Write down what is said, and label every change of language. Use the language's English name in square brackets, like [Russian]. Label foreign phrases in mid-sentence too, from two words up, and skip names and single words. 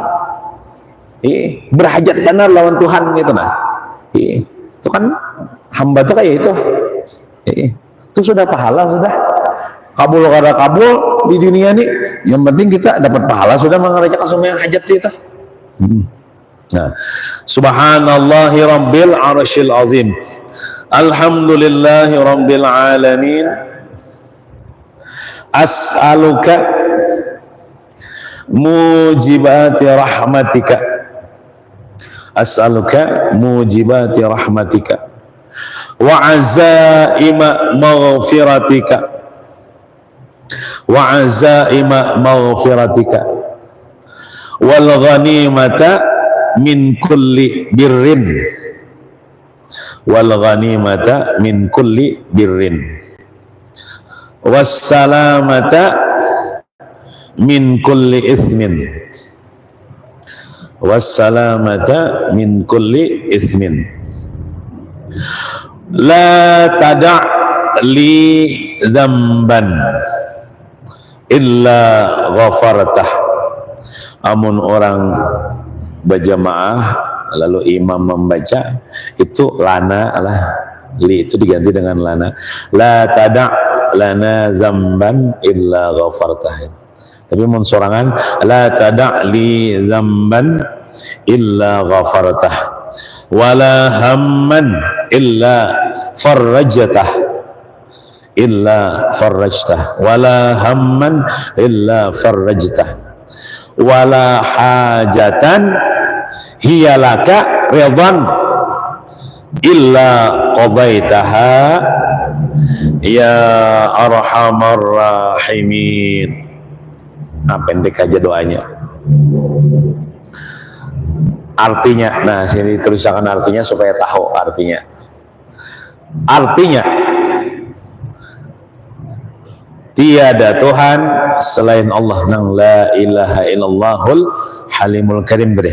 [Banjar] Berhajat benar lawan Tuhan gitu nah. Itu kan hamba tuh kayak itu. Itu sudah pahala sudah. Kabul kada kabul di dunia ini, yang penting kita dapat pahala sudah mengerjakan sembahyang hajat kita. Nah, [Arabic] سبحان الله رب العرش العظيم. الحمد لله رب العالمين. أسألك موجبات رحمتك. أسألك موجبات رحمتك وعزائم مغفرتك وعزائم مغفرتك والغنيمة من كل بر والغنيمة من كل بر والسلامة من كل إثم والسلامة من كل إثم لا تدع لي ذنبا إلا غفرته. [Banjar] Amun orang berjamaah lalu imam membaca itu lana lah, li itu diganti dengan lana, [Arabic] لا تدع لنا ذنبا إلا غفرته. [Banjar] Tapi mun sorangan [Arabic] لا تدع لي ذنبا إلا غفرته ولا هما إلا فرجته إلا فرجته ولا هما إلا فرجته ولا حاجة هي لك رضا إلا قضيتها يا أرحم الراحمين. [Banjar] Nah, pendek aja doanya. Artinya, nah sini tulisakan artinya supaya tahu artinya. Artinya, tiada Tuhan selain Allah, nang [Arabic] لا إله إلا الله الحليم الكريم [Banjar] deh.